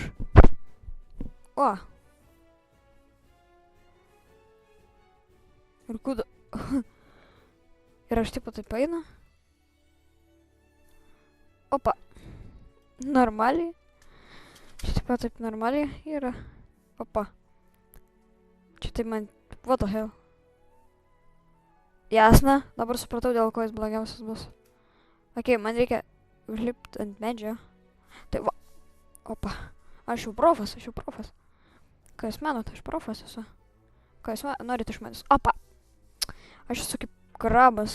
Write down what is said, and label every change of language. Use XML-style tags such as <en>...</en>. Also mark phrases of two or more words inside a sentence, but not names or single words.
<lt>O. Ir kuda. Ir aš tipo taip einu. Opa. Normaliai. Čia taip pat taip normaliai yra. Opa. Čia taip man...</lt> <en>What the hell?</en> <lt>Jasna, dabar supratau, dėl ko jis blogiausias bus. Ok, man reikia užlipti ant medžio. Tai va. Opa. Aš jau profas. Ką jūs manot, aš profas esu. Ką jūs norit iš manęs? Opa. Aš esu kaip krabas.</lt>